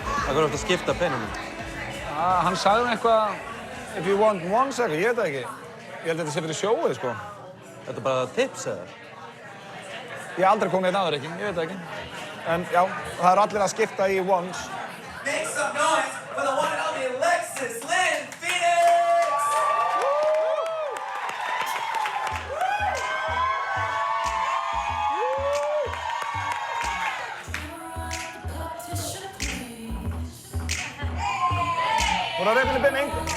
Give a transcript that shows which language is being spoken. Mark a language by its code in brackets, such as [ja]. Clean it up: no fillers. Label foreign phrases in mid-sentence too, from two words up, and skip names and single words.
[is] Það er að skipta peningum. Hann sagði eitthvað, [en] if you want one second, [is] ég veit það ekki. Ég held að þetta sé fyrir sjóið, sko. Þetta er bara tips, eða? Ég hef aldrei komið hérna áður, ekki. Ég veit það ekki. En já, það eru allir að skipta í ones. [en] Make some noise for the one and only Alexis Lynn Phoenix! [is] Voru að reyna binning.